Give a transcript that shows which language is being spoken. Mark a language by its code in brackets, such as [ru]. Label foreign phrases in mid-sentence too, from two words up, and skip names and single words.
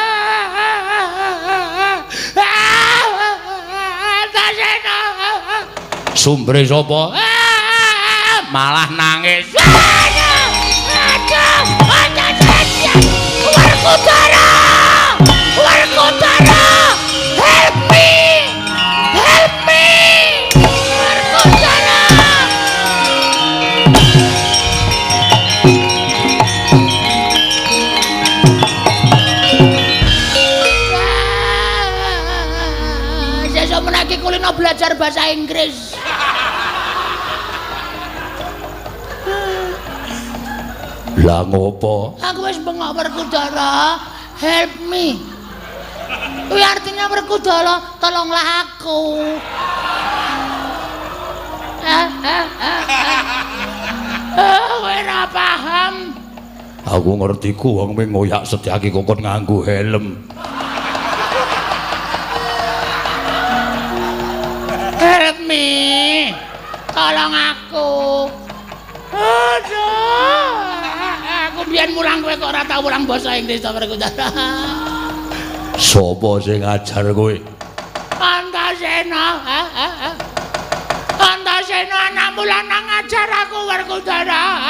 [jv] Antasena. Sumbere sapa? Malah nangis. Werkudara! Werkudara! [en] Help me! Help me! [jv] Werkudara! Sesuk menaki kulino belajar bahasa Inggris. Lah ngopo? Aku wis bengok Werkudara. [en] Help me. [jv] Kuwi artinya Werkudara, [id] tolonglah aku. [jv] Kowe ora paham. Aku ngerti ku wong ming ngoyak Setyaki kok nganggo helm. [en] Help me. [jv] Tolong aku. Aduh. Aku biyen mulang kowe kok ora tau mulang basa Inggris to Werkudara. Sopo sing ngajar kowe? Antasena. Antasena anak mulana ngajar aku Werkudara.